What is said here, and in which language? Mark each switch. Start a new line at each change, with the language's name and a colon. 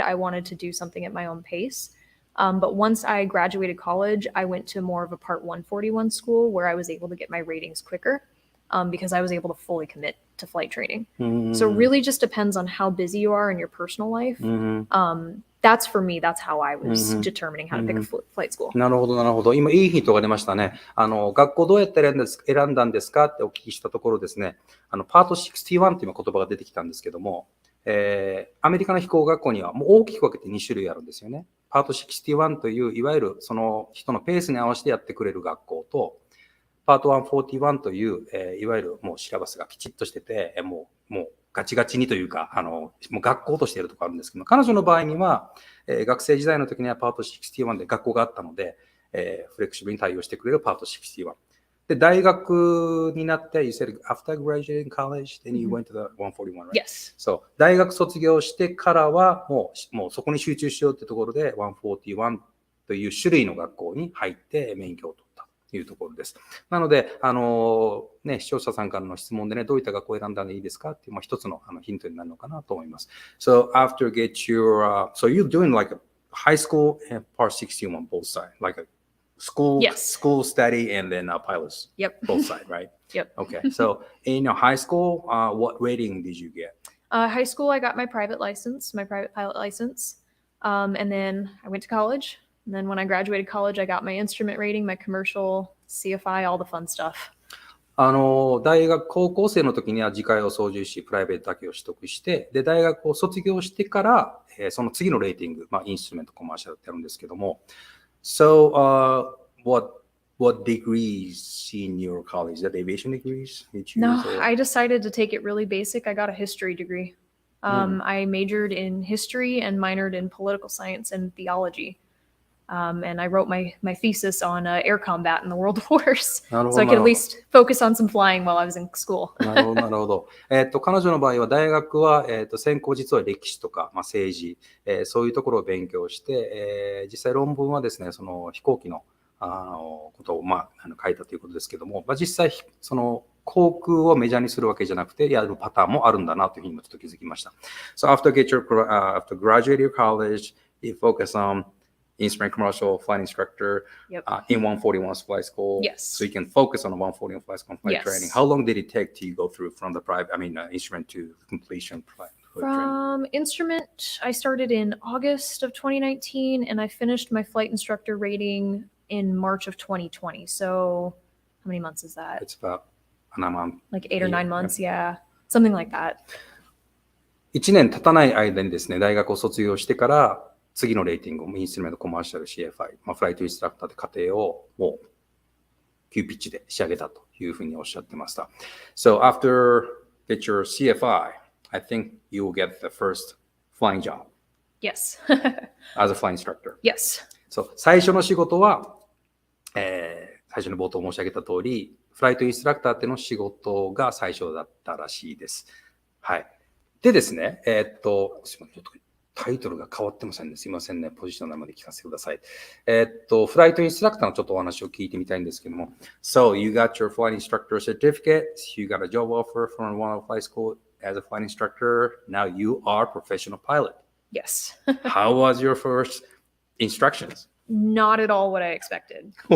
English: I wanted to do something at my own pace. But once I graduated college, I went to more of a Part 141 school where I was able to get my ratings quicker because I was able to fully commit to flight training. So it really just depends on how busy you are in your personal life. That's for me, that's how I was determining how to pick a flight school.
Japanese: なるほど、なるほど。今、いいヒントが出ましたね。学校どうやって選んだんですかってお聞きしたところですね、パート61という言葉が出てきたんですけども、アメリカの飛行学校にはもう大きく分けて2種類あるんですよね。パート61という、いわゆるその人のペースに合わせてやってくれる学校と、パート141という、いわゆるもうシラバスがきちっとしてて、もうガチガチにというか、もう学校としているところあるんですけど、彼女の場合には、学生時代の時にはパート61で学校があったので、フレキシブルに対応してくれるパート61。で、大学になって、
English: you said after graduating college, then you went to the 141, right? Yes.
Japanese: そう。大学卒業してからは、もうそこに集中しようってところで、141という種類の学校に入って免許を取ったというところです。なので、視聴者さんからの質問でね、どういった学校を選んだらいいですかっていう、一つのヒントになるのかなと思います。
English: So, after get your, so you're doing like a high school and part 61 both sides, like a school study and then pilots. Yep. Both sides, right? Yep. Okay. So in your high school, what rating did you get? High school, I got my private pilot license. And then I went to college. And then when I graduated college, I got my instrument rating, my commercial, CFI, all the fun stuff.
Japanese: 高校生の時には自家用操縦士、プライベートだけを取得して、で、大学を卒業してから、その次のレーティング、インストゥルメント、コマーシャルってやるんですけども、
English: So, what degrees in your college? Is that aviation degrees you choose? No, I decided to take it really basic. I got a history degree. I majored in history and minored in political science and theology. And I wrote my thesis on air combat in the World Wars. So I could at least focus on some flying while I was in school.
Japanese: なるほど、なるほど。彼女の場合は大学は、専攻実は歴史とか、政治、そういうところを勉強して、実際論文はですね、その飛行機のことを、書いたということですけども、実際、その航空をメジャーにするわけじゃなくて、やるパターンもあるんだなというふうにちょっと気づきました。
English: So after graduate your college, you focus on instrument commercial flight instructor in 141's flight school. Yes. So you can focus on the 141 flight school flight training. How long did it take to go through from the instrument to completion flight From instrument, I started in August of 2019 and I finished my flight instructor rating in March of 2020. So how many months is that? It's about a month. Like 8 or 9 months, yeah. Something like that.
Japanese: 1年経たない間にですね、大学を卒業してから、次のレーティングをインストゥルメントコマーシャル CFI、フライトインストラクターで課程をもう急ピッチで仕上げたというふうにおっしゃってました。
English: So after get your CFI, I think you will get the first flying job. Yes. As a flying instructor. Yes.
Japanese: So 最初の仕事は、最初の冒頭申し上げた通り、フライトインストラクターっての仕事が最初だったらしいです。はい。でですね、すみません、ちょっとタイトルが変わってませんね。すいませんね。ポジションの名前で聞かせてください。フライトインストラクターのちょっとお話を聞いてみたいんですけども。
English: So, you got your flight instructor certificate. You got a job offer from one of the flight school as a flight instructor. Now you are a professional pilot. Yes. How was your first instructions? Not at all what I expected.